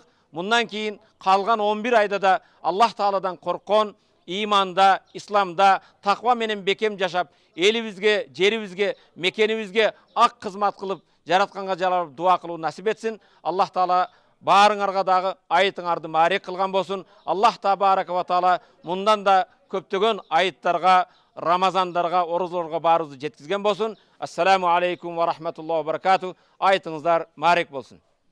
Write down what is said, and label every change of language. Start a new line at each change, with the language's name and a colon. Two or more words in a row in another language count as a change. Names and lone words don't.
Kyrgyz: Мындан кийин калган 11 айда да Аллах Тааладан корккон, иманда, исламда, таква менен бекем жашап, элибизге, жерибизге, мекенибизге ак кызмат кылып, жаратканга жалап дуа кылуу насип этсин. Аллах Таала баарыңарга дагы айытыңарды маарек кылган болсун.
Arabic: الله تبارك وتعالى
Kyrgyz: мындан да көптөгөн айыттарга, Рамазандарга, орозлорго баарыбызды жеткизген болсун.
Arabic: السلام عليكم ورحمة الله وبركاته.
Kyrgyz: Айытыңыздар маарек болсун.